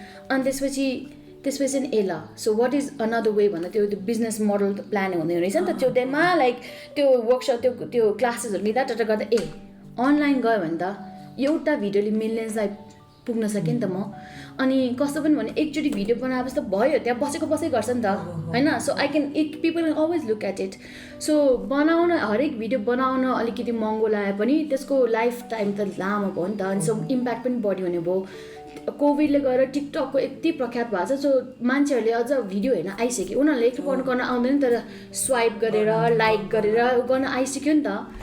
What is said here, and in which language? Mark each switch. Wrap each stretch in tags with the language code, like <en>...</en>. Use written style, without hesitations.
<ne>अनि त्यसपछि चाहिँ ए ल</ne> <en>so what is another way</en> <ne>भन्दा त्यो बिजनेस मोडल प्लान हुने रहेछ नि त. त्यो टाइममा लाइक त्यो वर्कसप त्यो क्लासेसहरू लिँदा टट गर्दा ए अनलाइन गयो भने त एउटा भिडियोले मिलियन्सलाई पुग्न सकेँ नि त म. अनि कस्तो पनि भने एकचोटि भिडियो बनाएपछि त भयो, त्यहाँ बसेको गर्छ नि त होइन.</ne> <en>So I can people can always look at it.</en> <ne>So बनाउन हरेक भिडियो बनाउन अलिकति महँगो लाए पनि त्यसको लाइफ टाइम त लामो भयो नि त. अनि सो इम्प्याक्ट पनि बढी हुने भयो. कोभिडले गएर टिकटकको यति प्रख्यात भएको छ. सो मान्छेहरूले अझ भिडियो हेर्न आइसक्यो. उनीहरूले एकपल्ट गर्न आउँदैन, तर स्वाइप गरेर लाइक गरेर गर्न आइसक्यो नि त.</ne>